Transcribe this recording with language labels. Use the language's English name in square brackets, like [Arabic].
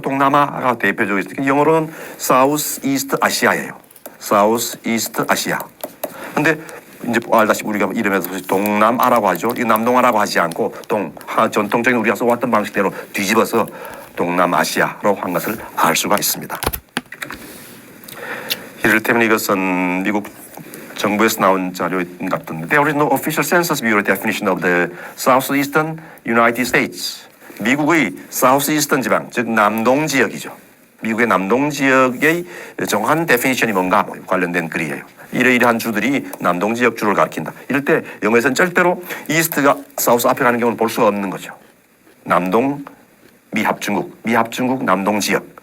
[Korean] 동남아가 대표적으로 영어로는 사우스 이스트 아시아예요. 사우스 이스트 아시아. 근데 이제 알다시피 우리가 이름에서 동남아라고 하죠. 이 남동아라고 하지 않고 전통적인 우리가 써왔던 방식대로 뒤집어서 동남아시아로 한 것을 알 수가 있습니다. 이를테면 이것은 미국 정부에서 나온 자료인 것 같은데 [English] There is no official census bureau definition of the southeastern United States. [Korean] 미국의 southeastern 지방, 즉 남동 지역이죠. 미국의 남동 지역의 정확한 데피니션이 뭔가 관련된 글이에요. 이러이러한 주들이 남동 지역 주를 가리킨다. 이럴 때 영어에서는 절대로 이스트가 사우스 앞에 가는 경우는 볼 수가 없는 거죠. 남동 미합중국 남동 지역.